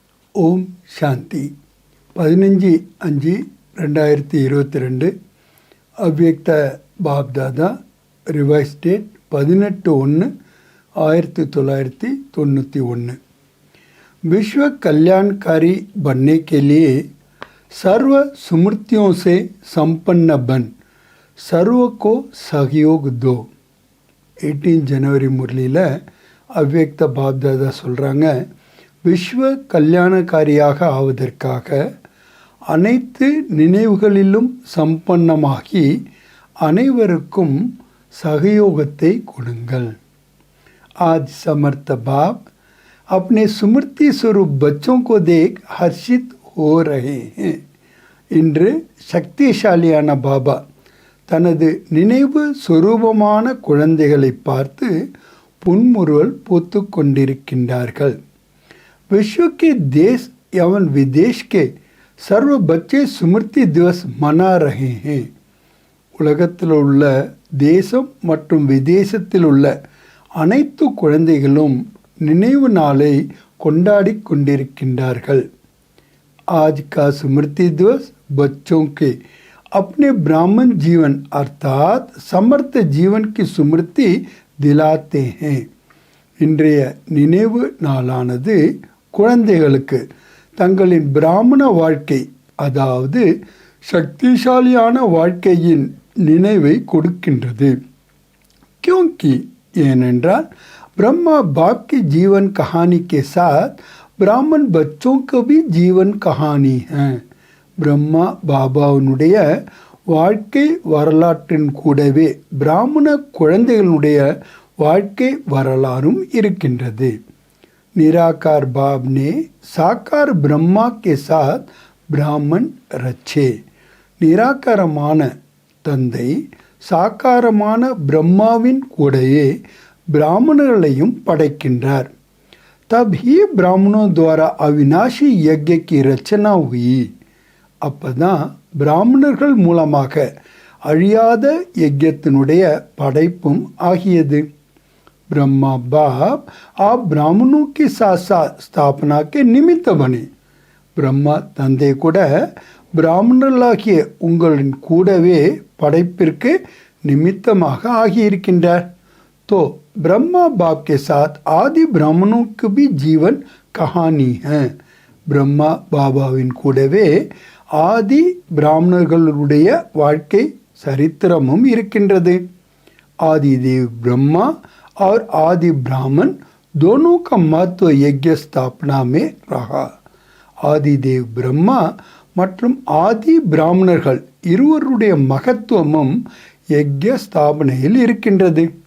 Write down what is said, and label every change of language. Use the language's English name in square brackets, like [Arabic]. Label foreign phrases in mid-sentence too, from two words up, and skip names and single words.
[Hindi] ॐ शान्ति [Tamil] 15/5/2022 அவ்யக்த பாப்தாதா [English] revise date [Tamil] 18/1/1991। [Hindi] विश्व कल्याणकारी बनने के लिए सर्व सुमृतियों से संपन्न बन सर्व को सहयोग दो। [Tamil] 18 जनवरी முரளியில் அவ்யக்த பாப்தாதா சொல்கிறாங்க, விஸ்வ கல்யாணக்காரியாக ஆவதற்காக அனைத்து நினைவுகளிலும் சம்பன்னமாகி அனைவருக்கும் சகயோகத்தை கொடுங்கள்। [Hindi] आज समर्थ बाप अपने सुमृति स्वरूप बच्चों को देख हर्षित हो रहे हैं। [Tamil] இன்று சக்திசாலியான பாபா தனது நினைவு சொரூபமான குழந்தைகளை பார்த்து புன்முறுவல் பூத்து கொண்டிருக்கின்றார்கள்। [Hindi] विश्व के देश एवं विदेश के सर्व बच्चे स्मृति दिवस मना रहे हैं। [Tamil] உலகத்தில் உள்ள தேசம் மற்றும் விதேசத்தில் உள்ள அனைத்து குழந்தைகளும் நினைவு நாளை கொண்டாடி கொண்டிருக்கின்றார்கள்। [Hindi] आज का स्मृति दिवस बच्चों के अपने ब्राह्मण जीवन अर्थात समर्थ जीवन की स्मृति दिलाते हैं। [Tamil] இன்றைய நினைவு நாளானது குழந்தைகளுக்கு தங்களின் பிராமண வாழ்க்கை அதாவது சக்திசாலியான வாழ்க்கையின் நினைவை கொடுக்கின்றது। [Hindi] क्योंकि ஏனென்றால் ब्रह्मा बाप की जीवन कहानी के साथ ब्राह्मण बच्चों को भी जीवन कहानी है। [Tamil] ब्रह्मा பாபாவுடைய வாழ்க்கை வரலாற்றின் கூடவே பிராமண குழந்தைகளுடைய வாழ்க்கை வரலாறும் இருக்கின்றது। [Hindi] निराकार बाप ने साकार ब्रह्मा के साथ ब्राह्मण रचे। [Tamil] निराकारமான தந்தை சாக்காரமான பிரம்மாவின் கூடவே ब्राह्मणர்களையும் படைக்கின்றார்। [Hindi] तब ही ब्राह्मणों द्वारा अविनाशी यज्ञ की रचना हुई। [Tamil] அப்பதான் பிராமணர்கள் மூலமாக அழியாத யஜ்யத்தினுடைய படைப்பும் ஆகியது। [Hindi] ब्रह्मा बाप आप ब्राह्मणों की साथ साथ स्थापना के निमित्त बने। [Tamil] ब्रह्मा தந்தை கூட பிராமணர்களாகிய உங்களின் கூடவே படைப்பிற்கு நிமித்தமாக ஆகியிருக்கின்றார்। [Hindi] तो ब्रह्मा बाप के साथ आदि ब्राह्मणों की भी जीवन कहानी है। [Tamil] ब्रह्मा பாபாவின் கூடவே ஆதி பிராமணர்களுடைய வாழ்க்கை சரித்திரமும் இருக்கின்றது। [Hindi] आदिदेव ब्रह्मा और आदि ब्राह्मण दोनों का महत्व यज्ञ स्थापना में रहा। [Tamil] आदिदेव ब्रह्मा மற்றும் ஆதி பிராமணர்கள் இருவருடைய மகத்துவமும் யஜ்ய ஸ்தாபனையில் இருக்கின்றது।